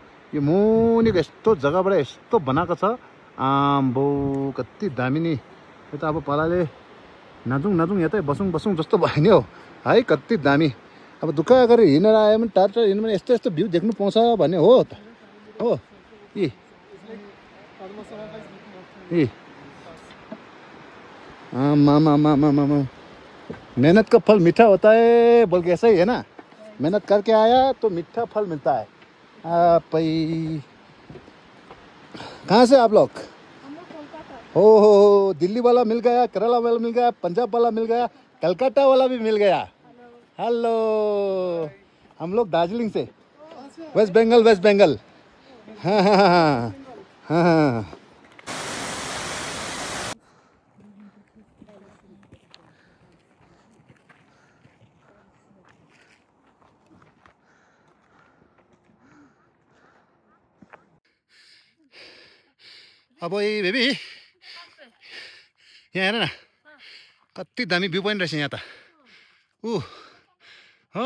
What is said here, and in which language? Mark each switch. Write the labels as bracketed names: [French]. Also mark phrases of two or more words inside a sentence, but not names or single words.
[Nepali] यो मुनिको यस्तो जग्गाबाट यस्तो बनाएको छ, आम्बो कति दामी नि। यो त अब पालाले नाचौँ यतै बसौँ जस्तो भयो नि हो है, कति दामी। अब दुःख गरेर हिँडेर आयो भने टाढो हिँड्यो भने यस्तो भ्यू देख्नु पाउँछ भन्ने हो त हो। [Hindi] मामा मेहनत का फल मीठा होता है बोल के ऐसा ही है ना। मेहनत करके आया तो मीठा फल मिलता है। आप कहाँ से आप लोग? हो दिल्ली वाला मिल गया, केरला वाला मिल गया, पंजाब वाला मिल गया, कलकत्ता वाला भी मिल गया। हेलो, हम लोग दार्जिलिंग से, वेस्ट बंगाल। हाँ। [Nepali] अब ए बेबी यहाँ हेर न कति दामी [English] view point [Nepali] रहेछ यहाँ त ऊ हो।